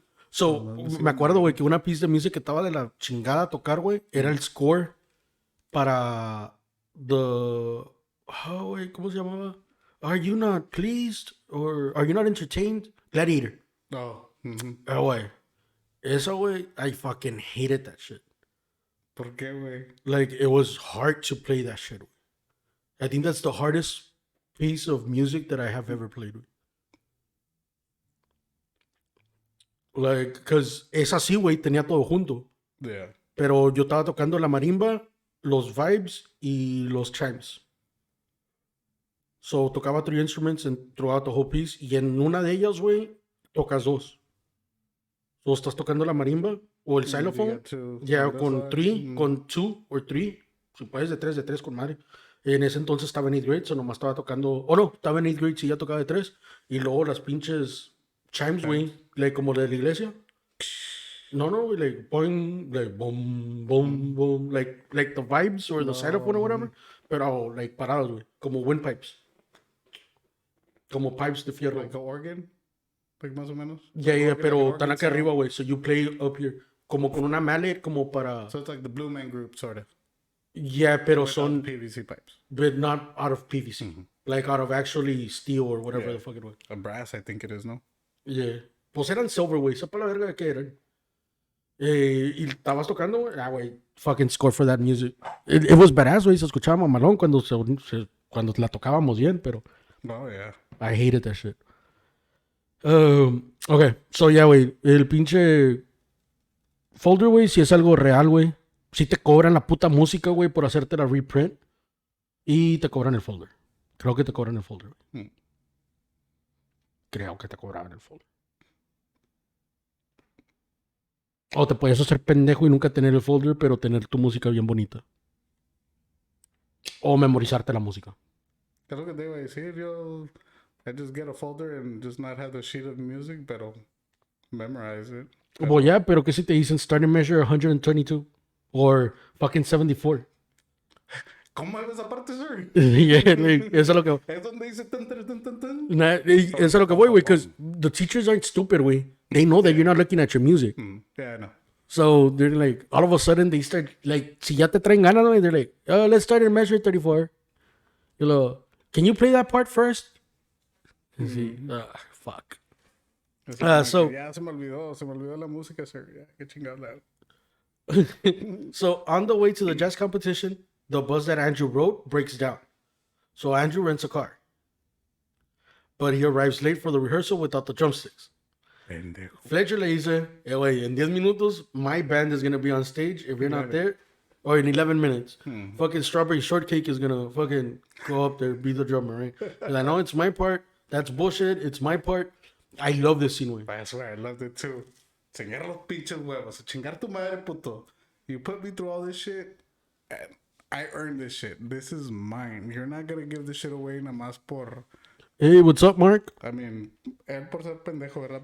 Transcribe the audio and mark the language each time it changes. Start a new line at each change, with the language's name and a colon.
Spanish: So, me acuerdo, güey, que una piece de music que estaba de la chingada a tocar, güey, era el score para the... Oh, güey, ¿cómo se llamaba?
English: Are you not pleased? Or are you not entertained? Gladiator. Oh,
Spanish: Oh, güey. Eso, güey,
English: I fucking hated that shit.
Spanish: ¿por qué, güey?
English: Like, it was hard to play that shit, güey. I think that's the hardest piece of music that I have ever played with. Like, because
Spanish: es así, güey, tenía todo junto.
English: Yeah.
Spanish: Pero yo estaba tocando la marimba, los vibes y los chimes.
English: So,
Spanish: tocaba
English: 3 instruments throughout the whole piece.
Spanish: Y en una de ellas, güey, tocas 2. So, estás tocando la marimba o el xylophone. Ya, con 3, con 2 o 3. Si puedes de 3 con madre. En ese entonces estaba en 8th grade, so nomás estaba tocando... Oh, no, estaba en 8th grade, sí, ya tocaba de 3. Y luego las pinches chimes, güey, like, como de la iglesia.
English: No, like, boing, like, boom, boom, boom. Like the vibes or the xylophone or whatever.
Spanish: Pero, like, parados, güey. Como windpipes. Como pipes de fierro.
English: Like an organ? Like,
Spanish: más o menos? Yeah, pero están acá arriba, güey.
English: So you play up here.
Spanish: Como con una mallet, como para...
English: So it's like the Blue Man Group, sort of.
Spanish: Yeah, pero son...
English: PVC pipes. But not out of PVC. Like out of actually steel or whatever the fuck it was. A brass, I think it is, no?
Spanish: Yeah. Pues eran silver, güey. Sepa la verga de qué eran. Y estabas tocando, güey. Ah, güey.
English: Fucking score for that music. It was badass,
Spanish: güey. Se escuchaba mamalón cuando cuando la tocábamos bien, pero...
English: Oh, yeah. I hated that shit. Okay. So, yeah, güey.
Spanish: El pinche folder, güey, si es algo real, güey. Si te cobran la puta música, güey, por hacerte la reprint. Y te cobran el folder. Creo que te cobran el folder, güey. Creo que te cobraban el folder. O te podías hacer pendejo y nunca tener el folder, pero tener tu música bien bonita. O memorizarte la música. Es lo que te iba a decir, yo...
English: I just get a folder and just not have the sheet of music, pero memorize it. Well, yeah,
Spanish: pero ¿qué si te dicen
English: starting measure 122? Or fucking 74?
Spanish: ¿Cómo es esa parte, sir? Yeah, like, eso es lo que... Es donde dice tan, tan, tan, tan, tan. Eso es lo que voy, güey,
English: because the teachers aren't stupid,
Spanish: güey.
English: They know that you're not looking at your music. Yeah, I know. So they're like, all of a sudden they start, like,
Spanish: si ya te traen ganas, güey,
English: they're like, oh, let's start in measure 34. You know, can you play that part first? Sí. Fuck. So
Spanish: Ya se me olvidó la música, sir. Ya, qué chingada.
English: So on the way to the jazz competition, the bus that Andrew rode breaks down. So Andrew rents a car. But he arrives late for the rehearsal without the drumsticks.
Spanish: Pendejo.
English: Fletcher
Spanish: le dice, güey, en 10 minutos,
English: my band is going to be on stage. If you're not there, or in 11 minutes, fucking Strawberry Shortcake is going to fucking go up there, be the drummer, right? And I know it's my part. That's bullshit. It's my part. I love this scene, güey. I swear, I loved it too.
Spanish: Chingar los pinches huevos. Chingar tu madre, puto.
English: You put me through all this shit, and I earned this shit. This is mine. You're not gonna give this shit away
Spanish: nada más por...
English: Hey, what's up, Mark? I mean,
Spanish: él por ser pendejo, ¿verdad?